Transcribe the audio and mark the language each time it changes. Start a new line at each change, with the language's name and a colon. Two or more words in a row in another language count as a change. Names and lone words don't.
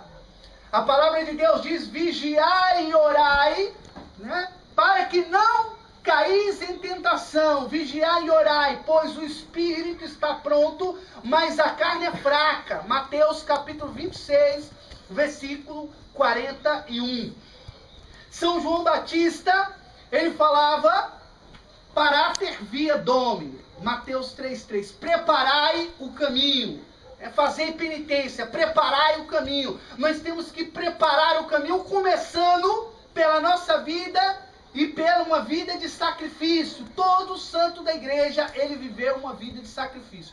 Portuguese: A palavra de Deus diz: vigiai e orai, né, para que não caís em tentação. Vigiai e orai, pois o espírito está pronto, mas a carne é fraca. Mateus capítulo 26, versículo 41. São João Batista, ele falava:
Latin: parater via domini.
Portuguese: Mateus 3:3. Preparai o caminho. Fazei penitência, preparai o caminho. Nós temos que preparar o caminho, começando pela nossa vida e pela uma vida de sacrifício. Todo santo da igreja, ele viveu uma vida de sacrifício.